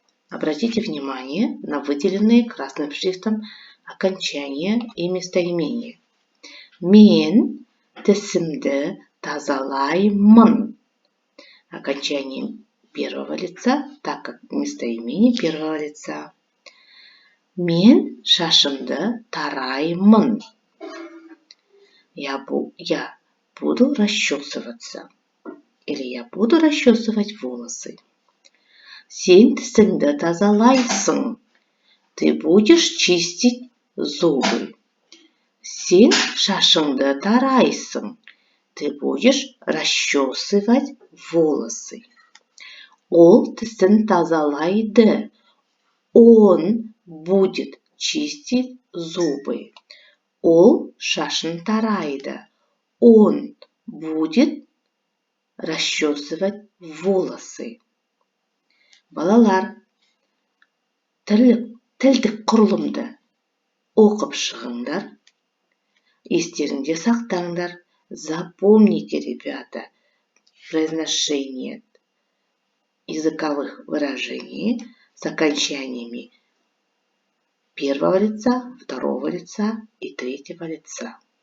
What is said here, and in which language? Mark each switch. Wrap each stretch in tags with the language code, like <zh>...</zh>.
<ru>Обратите внимание на выделенные красным шрифтом окончания и местоимения.</ru> <kk>Мен тісімді тазалаймын.</kk> <ru>Окончание первого лица, так как местоимение первого лица.</ru> <kk>Мен шашымды тараймын.</kk> <ru>Я буду расчесываться. Или я буду расчесывать волосы.</ru> <kk>Сен тісіңді тазалайсың.</kk> <ru>Ты будешь чистить зубы.</ru> <kk>Сен шашыңды тарайсың.</kk> <ru>Ты будешь расчесывать волосы.</ru> <kk>Ол тісін тазалайды.</kk> <ru>Он будет чистить зубы.</ru> <kk>Ол шашын тарайды.</kk> <ru>Он будет расчесывать волосы.</ru> <kk>Балалар, тілдік құрылымды оқып шығыңдар. Естеріңде сақтаңдар.</kk> <ru>Запомните, ребята, произношение языковых выражений с окончаниями первого лица, второго лица и третьего лица.</ru>